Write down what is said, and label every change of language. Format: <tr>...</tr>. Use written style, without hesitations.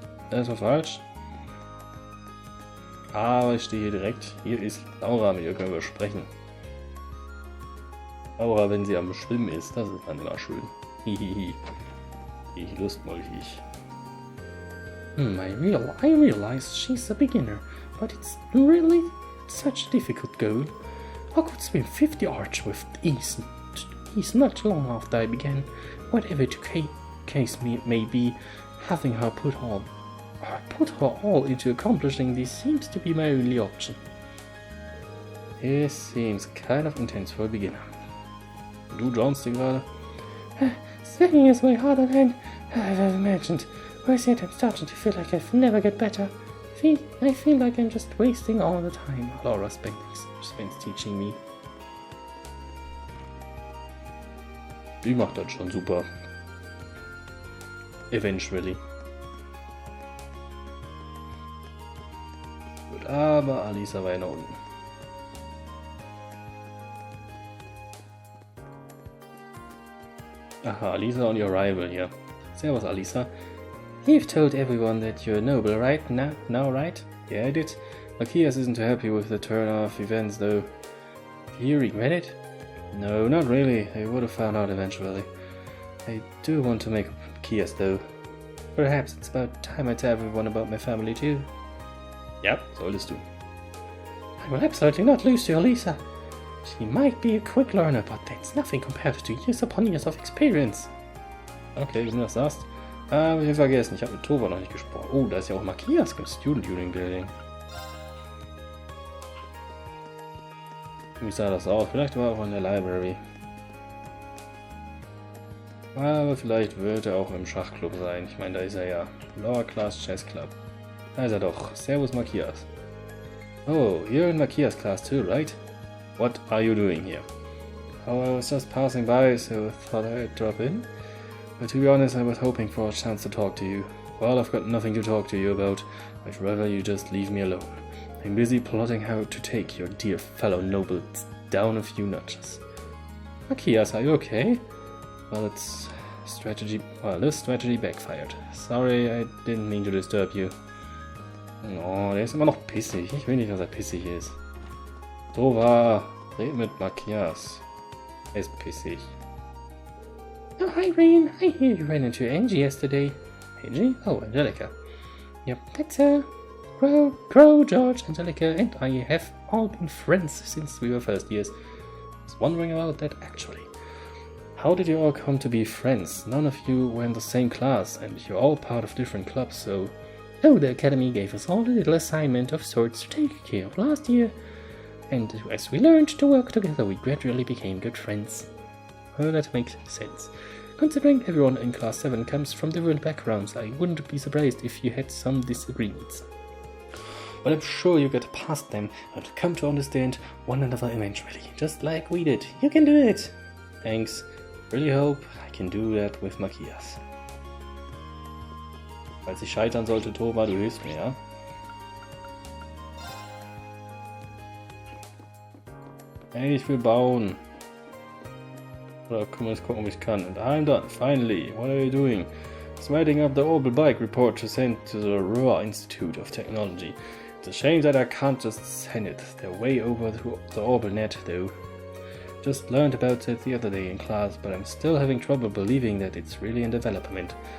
<de>Das war falsch. Aber ich stehe hier direkt. Hier ist Laura, mit ihr können wir sprechen. Laura, wenn sie am Schwimmen ist, das ist dann immer schön. Hihihi. Ich Lustmolch.</de> <en>I realize she's a beginner, but it's really such a difficult goal. I could swim 50 arch with ease not long after I began. Whatever the case may be, having her put her all into accomplishing this seems to be my only option. It seems kind of intense for a beginner.</en> <de>Du drownst dir gerade?</de> <en>Swimming is way harder than I've ever imagined. Worse yet, I'm starting to feel like I'll never get better. I feel like I'm just wasting all the time Laura spends teaching me.</en> <de>Die macht das schon super.</de> <en>Eventually.</en> <de>Gut, aber Alisa war ja nach unten. Aha, Alisa und ihr Rival hier. Servus, Alisa.</de> <en>You've told everyone that you're noble, right? Now, right? Yeah, I did. Machias isn't too happy with the turn of events, though. Do you regret it? No, not really. I would have found out eventually. I do want to make Machias, though. Perhaps it's about time I tell everyone about my family, too.</en> <de>Ja, solltest du.</de> <en>I will absolutely not lose to Alisa. She might be a quick learner, but that's nothing compared to years upon years of experience.</en> <de>Okay, wenn du das sagst. Aber ich hab vergessen, ich habe mit Tova noch nicht gesprochen. Oh, da ist ja auch Machias im Student Union Building. Wie sah das aus? Vielleicht war er auch in der Library. Aber vielleicht wird er auch im Schachclub sein. Ich meine, da ist er ja. Lower Class Chess Club. Da ist er doch. Servus, Machias.</de> <en>Oh, you're in Machias class too, right? What are you doing here? Oh, I was just passing by, so I thought I'd drop in. But to be honest, I was hoping for a chance to talk to you. Well, I've got nothing to talk to you about. I'd rather you just leave me alone. I'm busy plotting how to take your dear fellow nobles down a few notches. Machias, are you okay? Well, this strategy backfired. Sorry, I didn't mean to disturb you.</en> <de>Oh, der ist immer noch pissig. Ich will nicht, dass er pissig ist. Tova, red mit Machias. Er ist pissig.</de> <en>Oh, hi, Rain. I hear you ran into Angie yesterday. Angie? Oh, Angelica. Yep, that's her. Crow, George, Angelica, and I have all been friends since we were first years. I was wondering about that, actually. How did you all come to be friends? None of you were in the same class, and you're all part of different clubs, so... Oh, the Academy gave us all a little assignment of sorts to take care of last year. And as we learned to work together, we gradually became good friends. Well, that makes sense. Considering everyone in Class 7 comes from different backgrounds, I wouldn't be surprised if you had some disagreements. But I'm sure you get past them and come to understand one another eventually, just like we did. You can do it! Thanks. Really hope I can do that with Machias.</en> <de>Falls ich scheitern sollte, Tova, du hilfst mir, ja? Hey, ich will bauen. Oder können wir jetzt gucken, ob ich kann.</de> <en>And I'm done, finally. What are you doing? It's writing up the Orbital Bike report to send to the Ruhr Institute of Technology. It's a shame that I can't just send it. They're way over the Orbital net, though. Just learned about it the other day in class, but I'm still having trouble believing that it's really in development.</en>